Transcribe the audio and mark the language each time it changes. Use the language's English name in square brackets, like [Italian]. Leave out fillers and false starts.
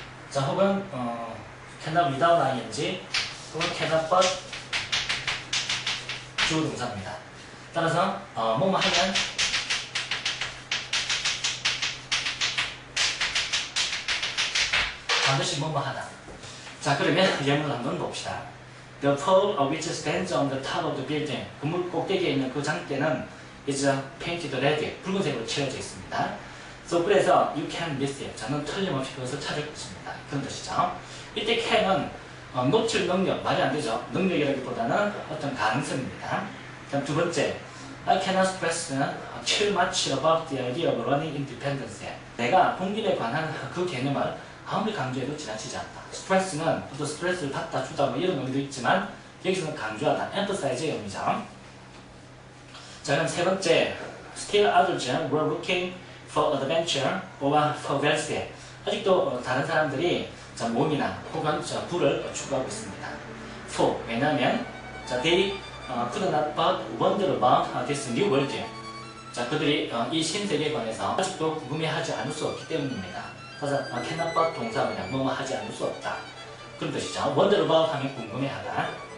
[Korean] 자, 혹은 cannot without ing 혹은 cannot but 주어 동사입니다. 따라서 뭐뭐 하면 반드시 뭐뭐 하다. 자, 그러면 예문을 한번 봅시다. [English] The pole which stands on the top of the building. [Korean] 건물 꼭대기에 있는 그 장대는 [English] is painted red. [Korean] 붉은색으로 칠해져 있습니다. [English] So, [Korean] 그래서 [English] you can miss it. [Korean] 저는 틀림없이 그것을 찾을 것입니다. 그런 뜻이죠. 이때 can은 놓칠 능력, 말이 안 되죠. 능력이라기보다는 어떤 가능성입니다. 그럼 두 번째, [English] I cannot stress too much about the idea of running independence. [Korean] 내가 독립에 관한 그 개념을 아무리 강조해도 지나치지 않다. 스트레스는 또 스트레스를 받다 주다 뭐 이런 의미도 있지만 여기서는 강조하다, emphasize의 의미죠. 자, 그럼 세 번째, [English] still others were looking for adventure or for wealth. [Korean] 아직도 다른 사람들이 자, 몸이나 혹은 부를 추구하고 있습니다. [English] for, [Korean] 왜냐하면 [English] 자, they could not but wonder about this new world. [Korean] 자, 그들이 이 신세계에 관해서 아직도 궁금해하지 않을 수 없기 때문입니다. 그래서 cannot but 동사 그냥 뭐뭐 하지 않을 수 없다. 그런 뜻이죠. wonder about 하면 궁금해하다.